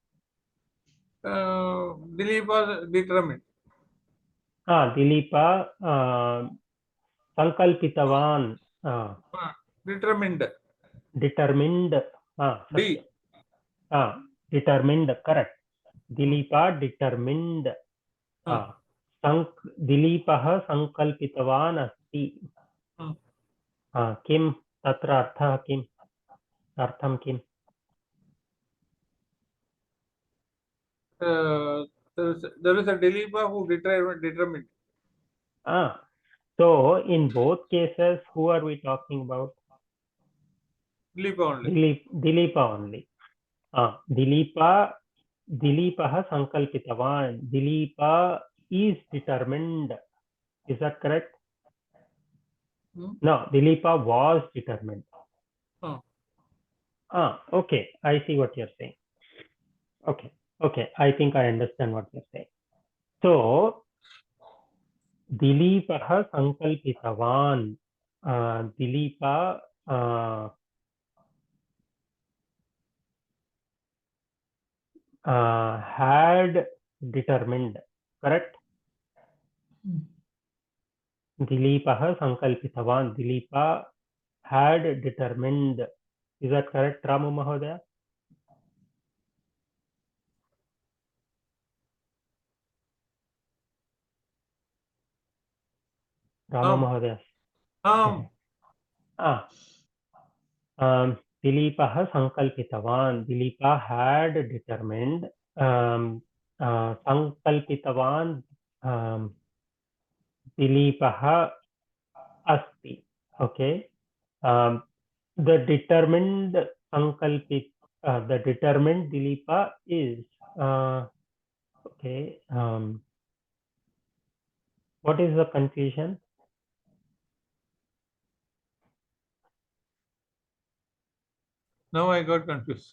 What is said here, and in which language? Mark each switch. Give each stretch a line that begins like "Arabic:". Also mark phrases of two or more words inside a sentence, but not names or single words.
English: Dilipa determined.
Sanskrit: दिलीप सङ्कल्पितवान्.
English: Determined. Determined. D. Determined. Correct. Dilipa determined.
Sanskrit: दिलीपः सङ्कल्पितवान् अस्ति. किं तत्र अर्थः किम्? अर्थं किम्?
English: there is a Dilipa who determined. So in both cases, who are we talking about? Dilipa only. Dilipa only.
Sanskrit: दिलीपः सङ्कल्पितवान्.
English: Dilipa is determined. Is that correct? No, Dilipa was determined. Okay. I see what you're saying. Okay. I think I understand what you're saying.
Sanskrit: So, दिलीपः सङ्कल्पितवान्.
English: Dilipa had determined, correct?
Sanskrit: दिलीपः सङ्कल्पितवान्.
English: Dilipa had determined. Is that correct, Ramu Mahodaya? Ramu Mahodaya.
Sanskrit: दिलीपः सङ्कल्पितवान्.
English: Dilipa had determined.
Sanskrit: Sankalpitavan. दिलीपः अस्ति.
English: Okay. The determined the determined Dilipa is okay. What is the confusion? Now I got confused.